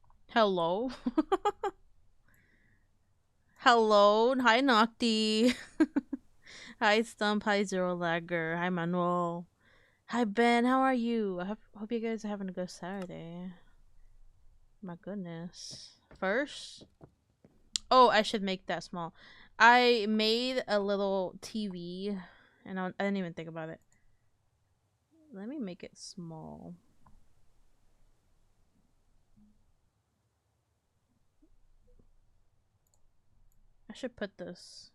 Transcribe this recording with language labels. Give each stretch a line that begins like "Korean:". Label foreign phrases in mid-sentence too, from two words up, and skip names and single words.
English: Hello? Hello? Hi, Nocti. Hi, Stump. Hi, Zero Lagger. Hi, Manuel. Hi, Ben. How are you? Hope you guys are having a good Saturday. My goodness. First, oh, I should make that small. I made a little TV, and I didn't even think about it. Let me make it small. I should put this.